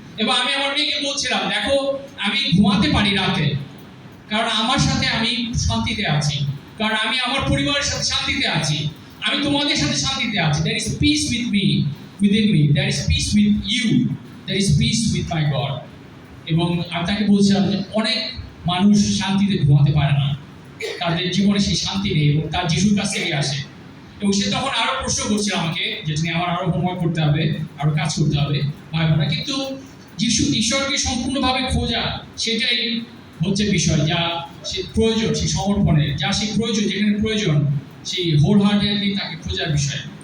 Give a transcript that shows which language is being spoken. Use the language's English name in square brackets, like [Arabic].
[Bangla] এবং আমি আমার মেয়েকে বলছিলাম, দেখো আমি ঘুমাতে পারি রাতে, কারণ আমার সাথে আমি শান্তিতে আছি, কারণ আমি আমার পরিবারের সাথে শান্তিতে আছি, আমি তোমাদের সাথে শান্তিতে আছি। [English] There is peace with me, within me. There is peace with you. There is peace with my God. [Bangla] এবং আমি তাকে বলছিলাম যে অনেক মানুষ শান্তিতে ঘুমাতে পারে না, তাদের জীবনে সেই শান্তি নেই, এবং তার যিশুর কাছ থেকে আসে। এবং সে তখন আরো প্রশ্ন করছিল আমাকে যে তুমি আমার আরো হোমওয়ার্ক করতে হবে, আরো কাজ করতে হবে, ভাই বোনেরা। কিন্তু ঈশ্বরকে সম্পূর্ণভাবে খোঁজা, সেটাই হচ্ছে বিষয়, যা সে প্রয়োজন, সেই সমর্পণের যা সেই প্রয়োজন, যেখানে প্রয়োজন সেই হোল হার্টেডলি তাকে খোঁজার বিষয়।